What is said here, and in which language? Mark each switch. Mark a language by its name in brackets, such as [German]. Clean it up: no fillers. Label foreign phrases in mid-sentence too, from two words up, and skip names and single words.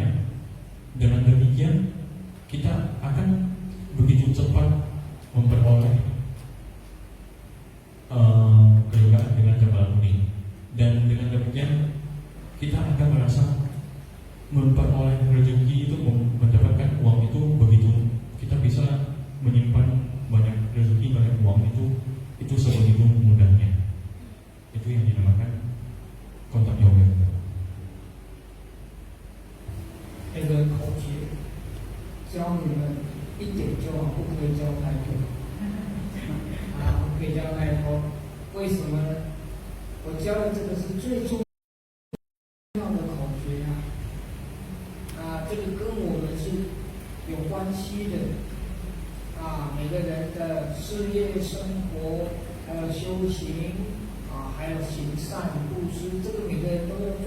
[Indonesian] Dengan demikian kita akan begitu cepat memperoleh kita akan merasa memperoleh rezeki itu, mendapatkan uang itu begitu, kita bisa menyimpan banyak rezeki, banyak uang itu sebegitu mudahnya. Itu yang dinamakan kontak yoga. [Chinese] 那个口诀教你们一点就好，不可以教太多。不可以教太多。为什么呢？我教的这个是最重要的口诀这个跟我们是有关系的每个人的事业、生活，还有修行还有行善布施，这个每个人都要做。